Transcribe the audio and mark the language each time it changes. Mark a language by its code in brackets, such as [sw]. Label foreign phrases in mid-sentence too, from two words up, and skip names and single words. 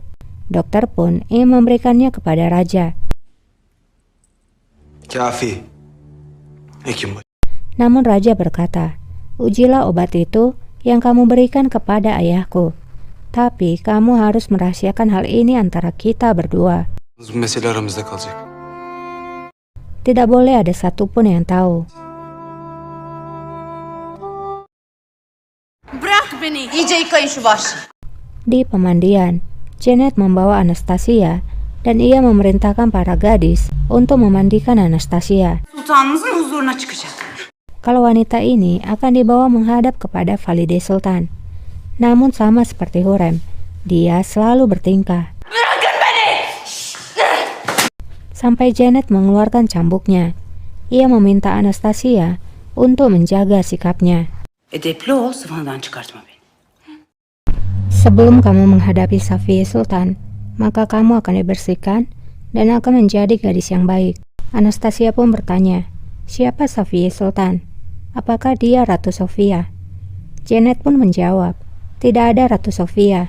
[id] Dokter pun ingin memberikannya kepada Raja. [tr] Kafi. Hekim. [id] Namun Raja berkata, ujilah obat itu yang kamu berikan kepada ayahku. Tapi kamu harus merahasiakan hal ini antara kita berdua. [tr] Bu mesele aramızda kalacak. [id] Tidak boleh ada satupun yang tahu. [tr] Bırak beni. İyice yıkayın şu vahşi. [id] Di pemandian, Janet membawa Anastasia dan ia memerintahkan para gadis untuk memandikan Anastasia. [tr] Sultanımızın huzuruna çıkacak. [id] Kalau wanita ini akan dibawa menghadap kepada Valide Sultan. Namun sama seperti Hurrem, dia selalu bertingkah. [tr] Bırakın beni. [id] Sampai Janet mengeluarkan cambuknya. Ia meminta Anastasia untuk menjaga sikapnya. [tr] Edepli ol, sıvandan çıkartma beni. [id] Sebelum kamu menghadapi Safiye Sultan, maka kamu akan dibersihkan dan akan menjadi gadis yang baik. Anastasia pun bertanya, siapa Safiye Sultan? Apakah dia Ratu Sofia? Janet pun menjawab, tidak ada Ratu Sofia.